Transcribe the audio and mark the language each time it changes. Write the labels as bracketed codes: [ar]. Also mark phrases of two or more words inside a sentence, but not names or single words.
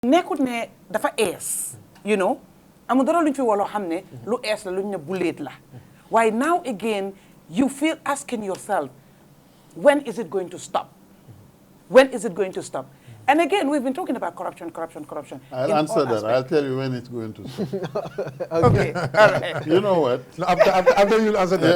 [wo] nekkut ne dafa ees [en] you know [wo] amul dara luñ fi wolo xam ne lu ees la luñ ne buleet la waaye [en] now again you feel asking yourself when is it going to stop? When is it going to stop? And again, we've been talking about corruption. I'll answer that. I'll tell you when it's going to stop. Okay, all right. You know what? No, after you answer that,